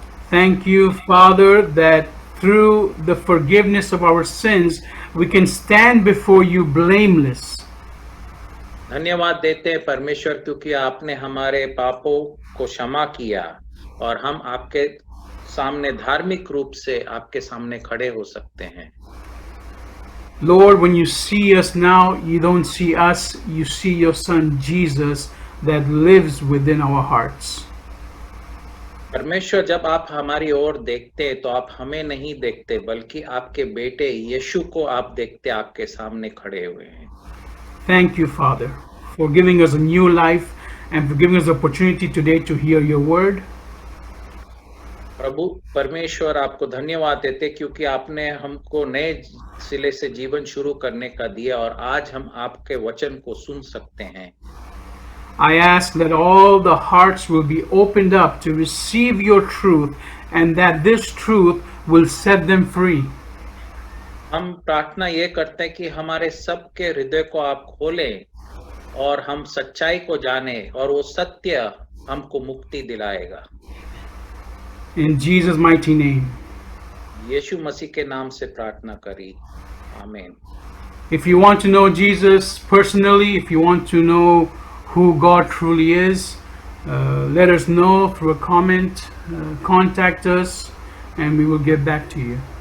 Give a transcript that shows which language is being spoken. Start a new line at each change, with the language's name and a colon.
English: Thank you, Father, that through the forgiveness of our sins, we can stand before you blameless.
Hindi: धन्यवाद देते हैं परमेश्वर क्योंकि आपने हमारे पापों को क्षमा किया और हम आपके सामने धार्मिक रूप से आपके सामने खड़े हो सकते हैं।
English: Lord, when you see us now, you don't see us, you see your Son Jesus that lives within our hearts.
Hindi: परमेश्वर, जब आप हमारी ओर देखते हैं तो आप हमें नहीं देखते बल्कि आपके बेटे यीशु को आप देखते, आपके सामने खड़े हुए हैं।
English: Thank you, Father, for giving us a new life and for giving us the opportunity today to hear your word.
Hindi: प्रभु परमेश्वर, आपको धन्यवाद देते क्योंकि आपने हमको नए सिले से जीवन शुरू करने का दिया और आज हम आपके वचन को सुन सकते हैं।
English: I ask that all the hearts will be opened up to receive your truth and that this truth will set them free.
Hindi: हम प्रार्थना ये करते हैं कि हमारे सबके हृदय को आप खोलें और हम सच्चाई को जाने और वो सत्य हमको मुक्ति दिलाएगा।
English: In Jesus' mighty name.
Hindi: यीशु मसीह के नाम से प्रार्थना करी, आमीन।
English: If you want to know Jesus personally, if you want to know who God truly is, let us know through a comment, contact us, and we will get back to you.